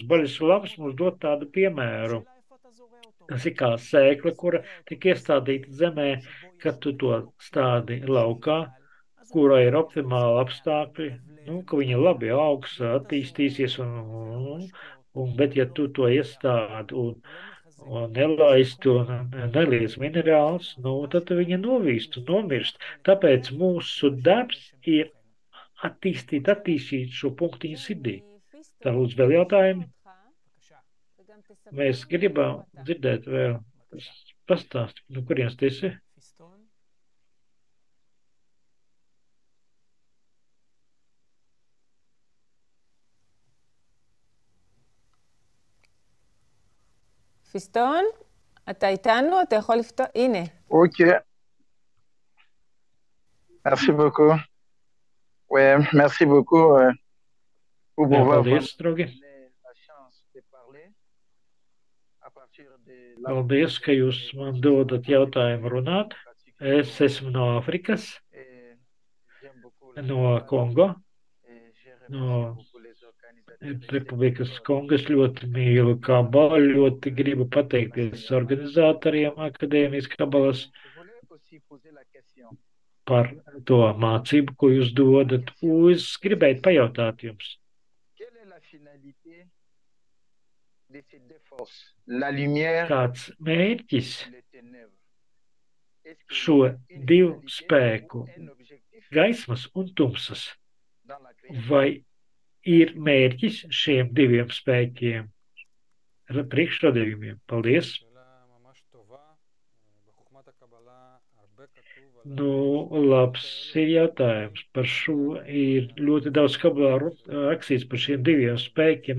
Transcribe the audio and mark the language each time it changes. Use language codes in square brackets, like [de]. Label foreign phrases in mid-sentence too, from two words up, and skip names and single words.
[lv] Baļas Lams mums dod tādu piemēru. Tas ir kā sēkla, kura tiek iestādīta zemē, kad tu to stādi laukā, kura ir optimāli apstākļi, ka viņa labi augs, attīstīsies, bet ja tu to iestādi un nelaisti un neliec minerāls, tad viņa novīst un nomirst. Tāpēc mūsu darbs ir attīstīt šo punktiņu sirdī. Tā lūdzu vēl jautājumi? Mēs gribam dzirdēt vēl pastāstu, no kurienes tu esi? [he] פיסטון, אתה איתנו? אתה יכול לפתוח? הנה. אוקיי. [fr] Merci beaucoup. Ouais, merci beaucoup pour pouvoir [lv] Paldies, draugi. [fr] la chance de parler à partir de [lv] Paldies, ka jūs man dodat jautājumu runāt. Es esmu no Āfrikas, no Kongo, no Republikas Kongas. Ļoti mīlu kabalu, ļoti gribu pateikties organizatoriem akadēmijas kabalas. par to mācību, ko jūs dodat. Es gribētu pajautāt jums, [fr] Quelle est la finalité de ces deux forces, la lumière [lv] kāds mērķis [fr] et les ténèbres? Est-ce qu'il y [lv] šo [fr] a une [lv] divu [fr] finalité, [lv] spēku, [fr] un objectif [lv] gaismas un tumsas, [fr] dans la création? [lv] vai ir mērķis šiem diviem spēkiem, priekšradījumiem? Paldies! Nu, labs ir jautājums. Par šo ir ļoti daudz kabalā rakstīts par šiem diviem spēkiem.